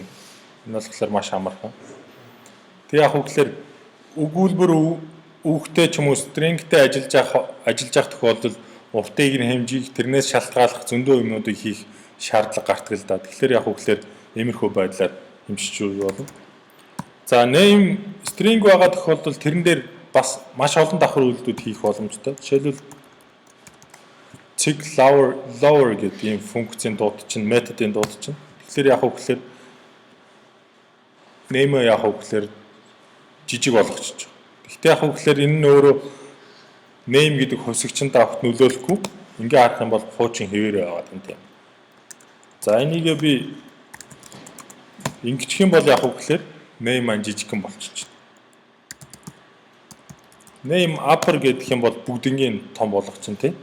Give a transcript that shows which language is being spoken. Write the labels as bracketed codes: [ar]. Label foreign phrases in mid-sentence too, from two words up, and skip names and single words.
[mn] Энэ болохоор маш амархан. Тэг яг үгээр өгүүлбэр үгтэй ч юм уу стрингтэй ажиллаж явах тохиолдолд уртыг нь хэмжиж тэрнээс шалтгааллах зөндөө юмнуудыг хийх шаардлага гардаг л да. Тэгэхээр яг үгээр иймэрхүү байдлаар хэмжиж болно. За [en] name string [mn] байгаа тохиолдолд тэрэн дээр бас маш олон давхар үйлдэлүүд хийх боломжтой. Жишээлбэл [en] check lower [mn] гэдэг ийм функцийн дууд чинь методын дууд чинь. Тэгэхээр яг үгээр name яг үгээр жижиг болгочих. Гэхдээ яг үгээр энэ нь өөрөө name гэдэг хувьсгчэнд авахт нөлөөлөхгүй. Ингээ харах юм бол хуучин хэвээрээ байгаа юм тийм. За энийгээ би ингэчих юм бол яг үгээр name маань жижигхэн болчихно. [en] Name upper [mn] гэдэг юм бол бүгднийг том болгочихно тийм.